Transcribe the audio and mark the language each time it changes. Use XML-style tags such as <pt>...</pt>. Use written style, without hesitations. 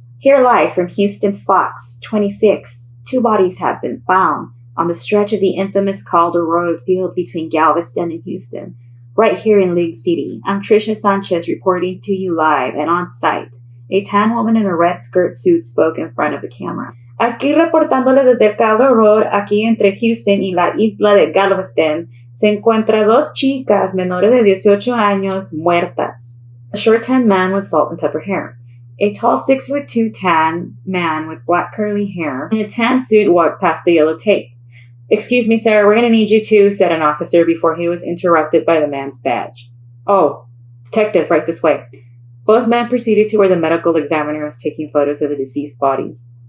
<en>Here live from Houston Fox 26, 2 bodies have been found on the stretch of the infamous Calder Road field between Galveston and Houston, right here in League City. I'm Trisha Sanchez reporting to you live and on site. A tan woman in a red skirt suit spoke in front of the camera.</en> <es>Aquí reportándoles desde el Calder Road, aquí entre Houston y la isla de Galveston, se encuentra 2 chicas menores de 18 años muertas.</es> <en>A short tan man with salt and pepper hair. A tall 6'2" tan man with black curly hair in a tan suit walked past the yellow tape. "Excuse me, sir, we're going to need you too," said an officer before he was interrupted by the man's badge. "Oh, detective, right this way." Both men proceeded to where the medical examiner was taking photos of the deceased bodies.</en>